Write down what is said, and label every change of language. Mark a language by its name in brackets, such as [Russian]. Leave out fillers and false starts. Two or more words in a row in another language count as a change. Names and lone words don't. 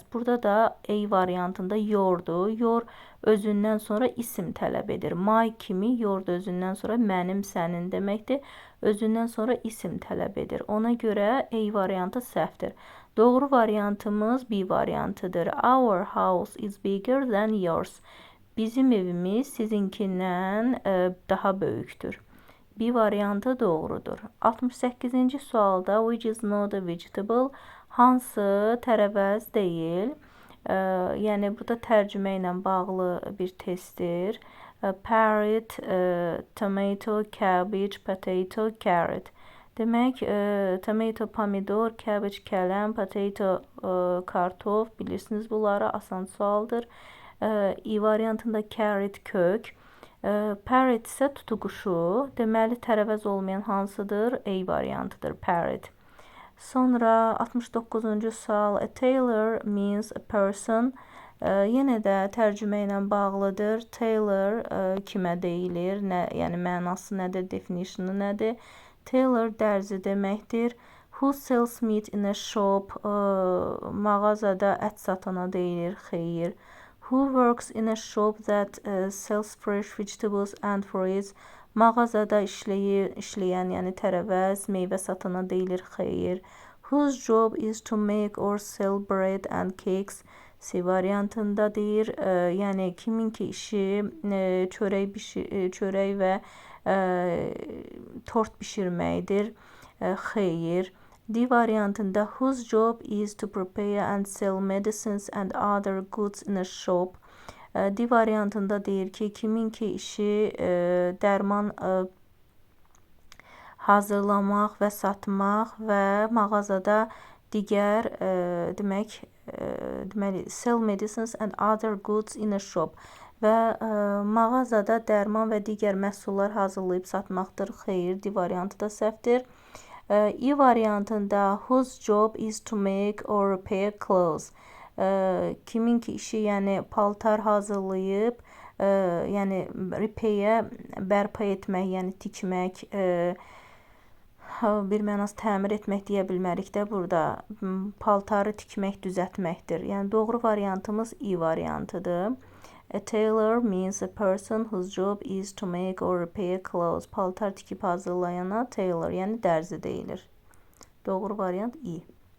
[Azerbaijani] Burada da A variantında yourdur. Your özündən sonra isim tələb edir. My kimi your da özündən sonra mənim, sənin deməkdir. Özündən sonra isim tələb edir. Ona görə A variantı səhvdir. Doğru variantımız B variantıdır. [English] Our house is bigger than yours. [Azerbaijani] Bizim evimiz sizinkindən daha böyükdür. B variantı doğrudur. 68-ci sualda [English] which is not a vegetable, [Azerbaijani] hansı tərəvəz deyil. Yəni burada tərcümə ilə bağlı bir testdir. [English] Parrot, tomato, cabbage, potato, carrot. [Azerbaijani] Demək, tomato pomidor, cabbage kələm, potato kartof, bilirsiniz bunları, asan sualdır. I variantında carrot kök. Parrot isə tutuquşu. Deməli, tərəvəz olmayan hansıdır? A variantıdır, parrot. Sonra 69-cu sual. [English] A tailor means a person. [Azerbaijani] Yenə də tərcümə ilə bağlıdır. Tailor kimə deyilir? Yəni, mənası nədir? Definitionu nədir? Tailor dərzi deməkdir. [English] Who sells meat in a shop? [Azerbaijani] Mağazada ət satana deyilir. Xeyir. [English] Who works in a shop that sells fresh vegetables and fruits? [Azerbaijani] Mağazada işləyən, yəni tərəvəz, meyvə satana deyilir. Xeyir. [English] Whose job is to make or sell bread and cakes? [Azerbaijani] C variantında deyir, yəni kiminki işi çörək və tort bişirməkdir. Xeyir. D variantında [English] whose job is to prepare and sell medicines and other goods in a shop. [Azerbaijani] D variantında deyir ki, kiminki işi dərman hazırlamaq və satmaq və mağazada digər deməli [English] sell medicines and other goods in a shop [Azerbaijani] və mağazada dərman və digər məhsullar hazırlayıb satmaqdır. Xeyir, D variantı da səhvdir. I variantında [English] whose job is to make or repair clothes. [Azerbaijani] Kiminki işi, yəni paltar hazırlayıb, yəni repair bərpa etmək, yəni tikmək, bir mənası təmir etmək deyə bilmərik də burada. Paltarı tikmək, düzəltməkdir. Yəni doğru variantımız I variantıdır. [English] A tailor means a person whose job is to make or repair clothes. [Azerbaijani] Paltar tikib hazırlayana tailor, yəni dərzi deyilir. Doğru variant I.